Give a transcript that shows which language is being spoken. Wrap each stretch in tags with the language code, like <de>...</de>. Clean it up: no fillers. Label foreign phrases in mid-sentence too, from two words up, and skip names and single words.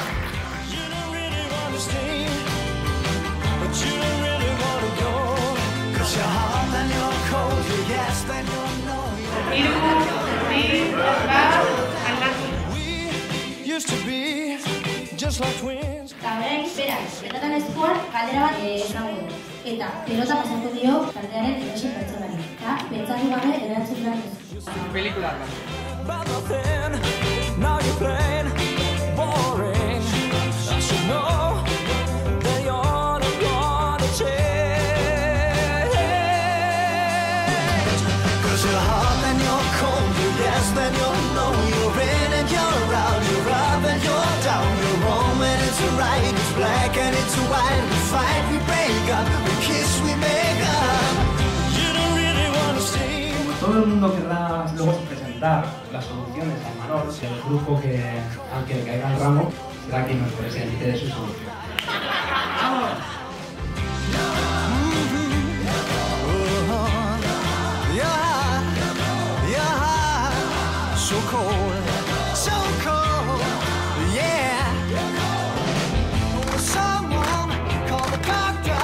<en>You don't really want to stay, but you don't really want to go. 'Cause you're hot, then you're cold, you're yes, then you're no, we used to be just like twins.</en> <eu>Taldearen berak, betatan eskuan galdera bat esango du. Eta pelota pasatu dio taldearen edozein pertsonari. Eta pentsatu gabe erantzun behar duzu. Pelikula.</eu> <en>But nothing, now you're plain boring. I should know that you're not gonna change. 'Cause you're hot, then you're cold, you're yes, then you're no, you're in and you're out, you're up and you're down, you're wrong and it's right, it's black and it's white, we fight, we break up, we kiss, we make up. You don't really wanna stay.</en> <es>Todo el mundo querrá luego presentar las soluciones al menor, el grupo que, aunque le caiga el ramo, será quien nos presente su solución. ¡Vamos!</es> <en>So cold, yeah. Someone call the doctor.</en>